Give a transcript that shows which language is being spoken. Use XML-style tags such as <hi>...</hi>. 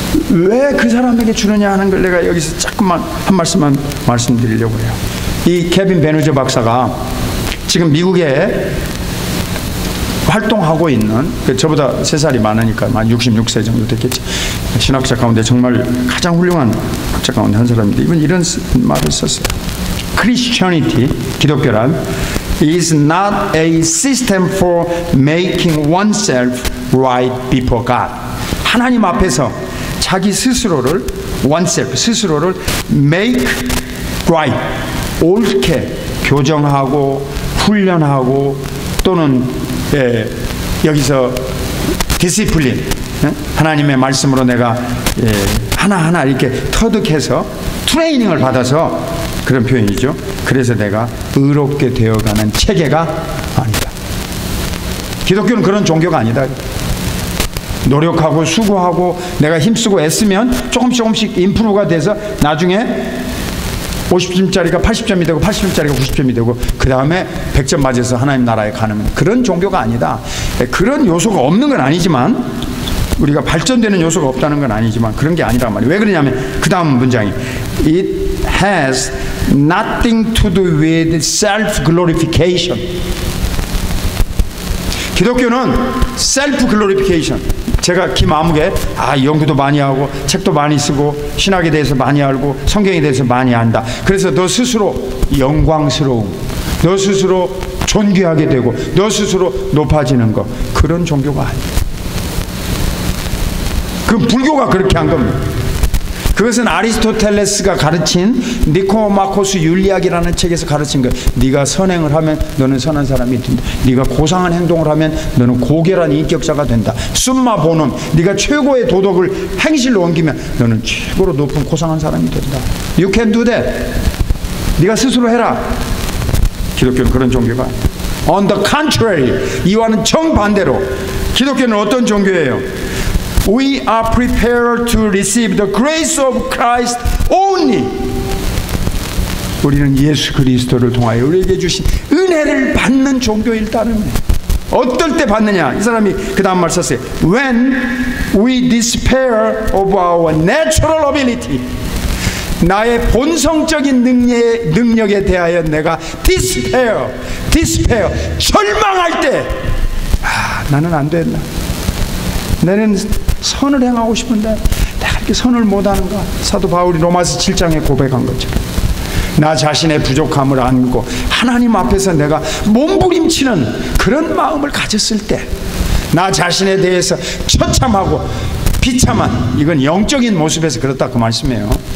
<ko>왜 그 사람에게 주느냐 하는 걸 내가 여기서 조금만 한 말씀만 말씀드리려고 해요. 이 케빈 베누저 박사가 지금 미국에 활동하고 있는, 저보다 3살이 많으니까 한 66세 정도 됐겠지, 신학자 가운데 정말 가장 훌륭한 학자 가운데 한 사람인데 이분 이런 말을 썼어요.</ko> <en>Christianity,</en> <ko>기독교란</ko> <en>is not a system for making oneself right before God.</en> <ko>하나님 앞에서 자기 스스로를 oneself, 스스로를</ko> <en>make right,</en> <ko>옳게 교정하고 훈련하고 또는 여기서 디시플린, 하나님의 말씀으로 내가 하나하나 이렇게 터득해서 트레이닝을 받아서 그런 표현이죠. 그래서 내가 의롭게 되어가는 체계가 아니다. 기독교는 그런 종교가 아니다. 노력하고 수고하고 내가 힘쓰고 애쓰면 조금씩 인프루가 돼서 나중에 50점짜리가 80점이 되고 80점짜리가 90점이 되고 그 다음에 100점 맞아서 하나님 나라에 가는 그런 종교가 아니다. 그런 요소가 없는 건 아니지만, 우리가 발전되는 요소가 없다는 건 아니지만 그런 게 아니란 말이에요. 왜 그러냐면 그 다음 문장이</ko> <en>It has nothing to do with self-glorification.</en> <ko>기독교는 self-glorification, 제가 김아무개 연구도 많이 하고 책도 많이 쓰고 신학에 대해서 많이 알고 성경에 대해서 많이 안다, 그래서 너 스스로 영광스러움, 너 스스로 존귀하게 되고 너 스스로 높아지는 거, 그런 종교가 아니에요. 그 불교가 그렇게 한 겁니다. 그것은 아리스토텔레스가 가르친 니코마코스 윤리학이라는 책에서 가르친 거예요. 네가 선행을 하면 너는 선한 사람이 된다. 네가 고상한 행동을 하면 너는 고결한 인격자가 된다. 숨마 보는, 네가 최고의 도덕을 행실로 옮기면 너는 최고로 높은 고상한 사람이 된다.</ko> <en>You can do that.</en> <ko>네가 스스로 해라. 기독교는 그런 종교가 아니에요.</ko> <en>On the contrary,</en> <ko>이와는 정반대로 기독교는 어떤 종교예요?</ko> <en>We are prepared to receive the grace of Christ only.</en> <ko>우리는 예수 그리스도를 통하여 우리에게 주신 은혜를 받는 종교일 따름이에요. 어떨 때 받느냐? 이 사람이 그 다음 말 썼어요.</ko> <en>When we despair of our natural ability.</en> <ko>나의 본성적인 능력에 대하여 내가 despair, 절망할 때, 나는 안 됐나? 나는 선을 행하고 싶은데 내가 이렇게 선을 못하는가? 사도 바울이 로마서 7장에 고백한 것처럼 나 자신의 부족함을 안고 하나님 앞에서 내가 몸부림치는 그런 마음을 가졌을 때, 나 자신에 대해서 처참하고 비참한, 이건 영적인 모습에서 그렇다 그 말씀이에요.</ko>